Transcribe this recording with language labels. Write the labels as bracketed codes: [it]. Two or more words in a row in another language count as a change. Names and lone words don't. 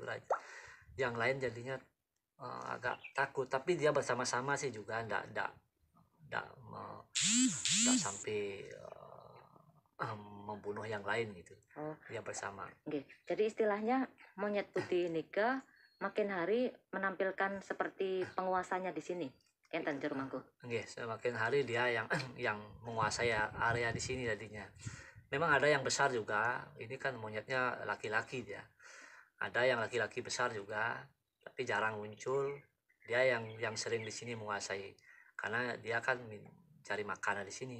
[id] Yang lain jadinya agak takut, tapi dia bersama-sama sih juga tidak sampai membunuh yang lain gitu. Oh, Dia bersama. nggih. Jadi istilahnya monyet putih nika makin hari menampilkan seperti penguasanya di sini. [ban] Enten Jermangku. [id] Nggih, semakin hari dia yang yang menguasai area di sini tadinya. Memang ada yang besar juga. Ini kan monyetnya laki-laki dia. Ada yang laki-laki besar juga, tapi jarang muncul. Dia yang sering di sini menguasai. Karena dia kan cari makanan di sini.